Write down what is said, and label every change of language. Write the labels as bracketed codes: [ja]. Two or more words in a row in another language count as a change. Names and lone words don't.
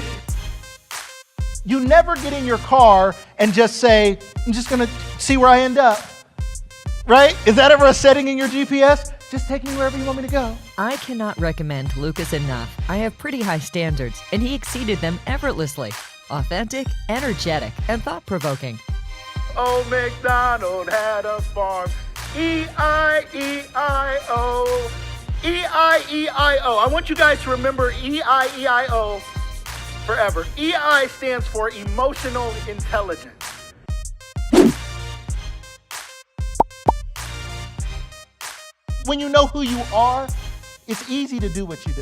[en] You never get in your car and just say, I'm just gonna see where I end up, right? Is that ever a setting in your GPS? Just take me wherever you want me to go. I cannot recommend Lucas enough. I have pretty high standards, and he exceeded them effortlessly. Authentic, energetic, and thought-provoking. Old MacDonald had a farm. E-I-E-I-O. E-I-E-I-O. I want you guys to remember E-I-E-I-O forever. E-I stands for emotional intelligence. When you know who you are, it's easy to do what you do.